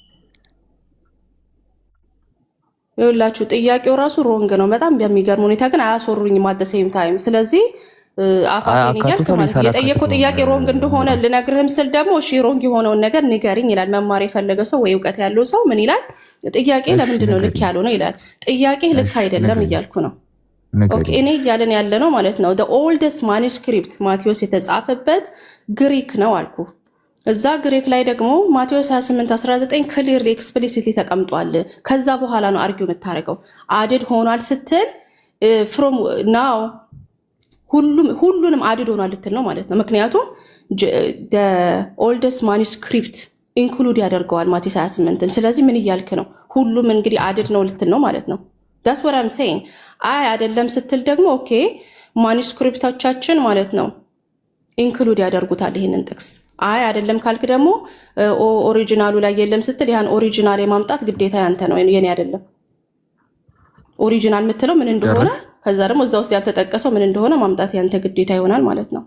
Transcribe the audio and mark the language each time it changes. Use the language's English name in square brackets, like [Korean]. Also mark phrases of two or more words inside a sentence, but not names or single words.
[Amharic] ይኸውላችሁ። ጥያቄው ራሱ ሮንግ ነው በጣም በሚገርም ሁኔታ ግን አያስወሩኝም [English] at the same time። [Amharic] ስለዚህ አፋፌን የጠየቀው ጥያቄ ሮንግ እንደሆነ ልነግርህም ስል ደግሞ እሺ ሮንግ የሆነውን ነገር ንገሪኝ ይላል። መማር የፈለገ ሰው ወይ እውቀት ያለው ሰው ምን ይላል? ጥያቄ ለምንድን ነው ልክ ያልሆነው ይላል። ጥያቄ ልክ አይደለም እያልኩ ነው። ኦኬ እኔ እያለን ያለ ነው ማለት ነው። [English] the oldest manuscript [Amharic] ማቴዎስ የተጻፈበት ግሪክ ነው አልኩ። እዛ ግሪክ ላይ ደግሞ ማቴዎስ 28 19 [English] clear explicitly [Amharic] ተቀምጧል። ከዛ በኋላ ነው አርጊው የምታደርገው። አድድ ሆኗል ስትል [English] from now [Amharic] ሁሉንም አድድ ሆኗል ልትል ነው ማለት ነው። ምክንያቱም [English] the oldest manuscript [Amharic] ኢንክሉድ ያደርገዋል ማቴዎስ 28ን። ስለዚህ ምን እያልክ ነው? ሁሉም እንግዲህ አድድ ነው ልትል ነው ማለት ነው። [English] that's what I'm saying። [Amharic] አይ አይደለም ስትል ደግሞ ኦኬ ማኒስክሪፕቶቻችን ማለት ነው ኢንክሉድ ያደርጉታል ይሄንን ጥቅስ። አይ አይደለም ካልክ ደግሞ ኦሪጂናሉ ላይ የለም ስትል ያን ኦሪጂናል የማምጣት ግዴታ ያንተ ነው የኔ አይደለም። ኦሪጂናል የምትለው ምን እንደሆነ ከዛ ደግሞ እዛ ውስጥ ያልተጠቀሰው ምን እንደሆነ ማምጣት ያንተ ግዴታ ይሆናል ማለት ነው።